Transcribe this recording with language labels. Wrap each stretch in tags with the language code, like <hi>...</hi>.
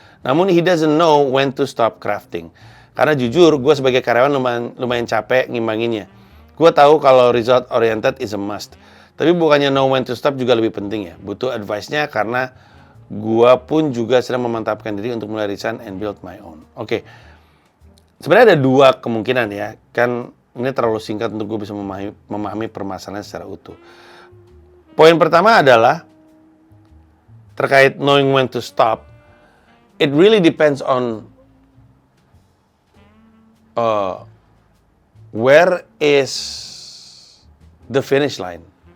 <id>Namun</id> <en>he doesn't know when to stop crafting.</en> <id>Karena jujur, gue sebagai karyawan lumayan capek ngimbanginnya. Gue tahu kalau</id> <en>result oriented is a must.</en> <id>Tapi bukannya</id> <en>know when to stop</en> <id>juga lebih penting ya. Butuh advice-nya karena gue pun juga sedang memantapkan diri untuk mulai</id> <en>resign and build my own.</en> <id>Oke. Sebenarnya ada dua kemungkinan ya. Kan ini terlalu singkat untuk gue bisa memahami permasalahan secara utuh. Poin pertama adalah terkait</id> <en>knowing when to stop. It really depends on where is the finish line.</en>